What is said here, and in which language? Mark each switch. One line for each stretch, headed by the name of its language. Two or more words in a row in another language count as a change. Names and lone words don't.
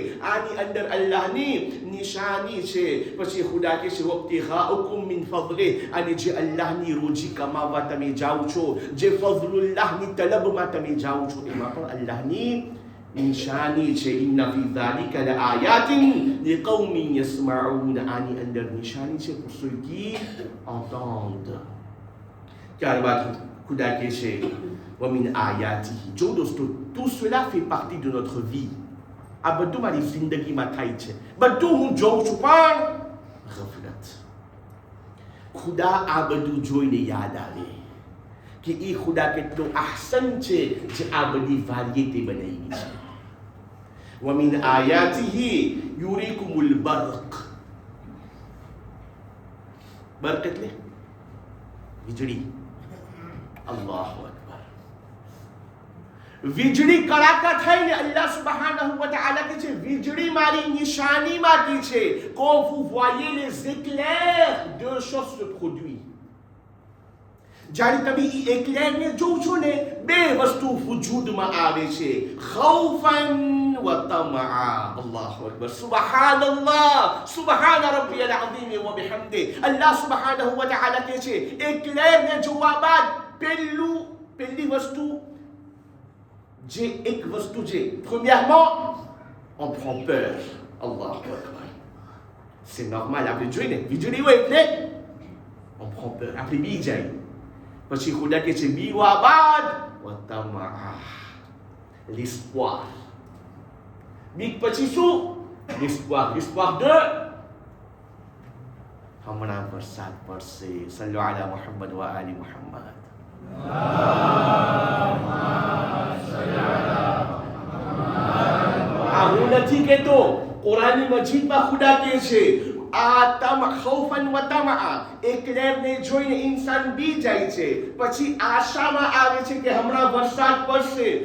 Gujarati: આની અંદર અલ્લાહની નિશાની છે. પછી ખુદા કે છે
Arabic: وابتغاؤكم من فضله.
Gujarati: અને જે અલ્લાહની રોજી કમાવા તમે જાઓ છો, જે ફઝલુલ્લાહની તલબમાં તમે જાઓ છો, એમાં પણ અલ્લાહની નિશાની છે.
Arabic: إن في ذلك لآيات لقوم يسمعون.
Gujarati: આની અંદર નિશાની છે
French: pour ceux qui entendent.
Gujarati: ત્યારબાદ ખુદા કહે છે
Arabic: ومن آياته.
Gujarati: જો દોસ્તો,
French: tout cela fait partie de notre vie.
Gujarati: આ બધું મારી જિંદગીમાં થાય છે, બધું હું જોઉં છું, પણ ગફલત. ખુદા આ બધું જોઈને યાદ આવે કે એ ખુદા કેટલો આહસન છે જે આ બધી વારિયતે બનાવી છે.
Arabic: وَمِنْ آيَاتِهِ يُرِيكُمُ الْبَرْقَ.
Gujarati: બર્ક એટલે વીજળી.
Arabic: الله أكبر.
Gujarati: વીજળી કડાકા થઈને
Arabic: الله سبحانه وتعالى
Gujarati: કહે છે વીજળી મારી નિશાનીમાંથી છે.
French: Quand vous voyez les éclairs, deux choses se produisent.
Gujarati: જ્યારે તમે એ એકલેરને જોઉં છો ને, બે વસ્તુ વજૂદમાં આવે છે.
Arabic: خوفا و وطمعا. الله أكبر. Subhanallah. سبحان ربي العظيم وبحمده. الله سبحانه وتعالى
Gujarati: કહે છે એકલેર ને જોવા બાદ પહેલી વસ્તુ જે એક વસ્તુ છે,
French: premièrement on prend peur.
Arabic: الله أكبر.
French: C'est normal,
Gujarati: આપણે જોઈને વીજળી હોય એટલે
French: on prend peur,
Gujarati: આપણે બી જાય. પછી ખુદા કહે છે બીવા બાદ વતમા, l'espoir. બીક પછી શું?
French: l'espoir de
Gujarati: હમણાં વરસાદ પડશે.
Arabic: صلوا على محمد وآل محمد.
Gujarati: હું નથી કહેતો, કુરાની મજીદમાં ખુદા કહે છે આ
Arabic: خوفا وطمعا,
Gujarati: એકલેરને જોઈને ઇન્સાન બી જાય છે, પછી આશામાં આવે છે કે હમણાં વરસાદ પડશે.